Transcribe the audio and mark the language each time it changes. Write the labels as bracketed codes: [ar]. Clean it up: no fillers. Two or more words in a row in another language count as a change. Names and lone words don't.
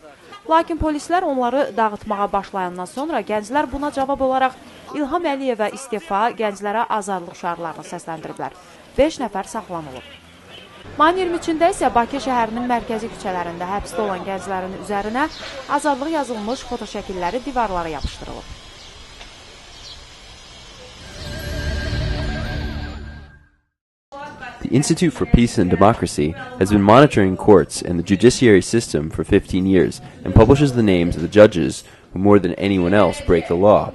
[az] Lakin polislər onları dağıtmağa başlayandan sonra gənclər buna cavab olaraq İlham Əliyevə istifa, gənclərə azadlıq şüarlarını səsləndiriblər. 5 nəfər saxlanılıb. Mayın 23-də isə Bakı şəhərinin mərkəzi küçələrində həbsdə olan gənclərin üzərinə azadlıq yazılmış fotoşəkilləri divarlara yapışdırılıb. [en] The Institute for Peace and Democracy has been monitoring courts and the judiciary system for 15 years and publishes the names of the judges who more than anyone else break the law.